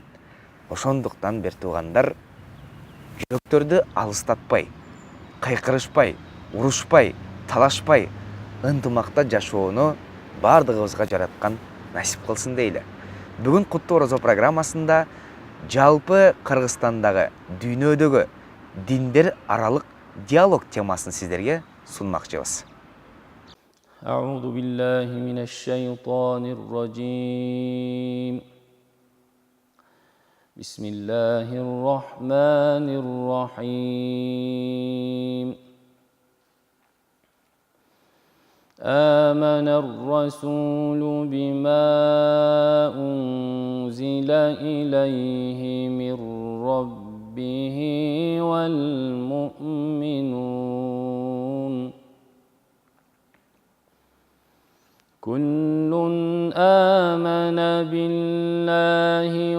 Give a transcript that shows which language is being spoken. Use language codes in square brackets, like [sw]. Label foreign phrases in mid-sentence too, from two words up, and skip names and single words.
[ky] Ошондуктан бир туугандар жүрөктөрдү алыстатпай, кыйкырышпай, урушпай, талашпай, ынтымакта жашоону бардыгыбызга жараткан насип кылсын дейли. Бүгүн Куттуу орозо программасында жалпы Кыргызстандагы, дүйнөдөгү диндер аралык диалог темасын сиздерге сунмакчыбыз. [ar] أعوذ بالله من الشيطان الرجيم بسم الله الرحمن الرحيم آمن الرسول بما أنزل إليه من ربه والمؤمنون كل آمن بالله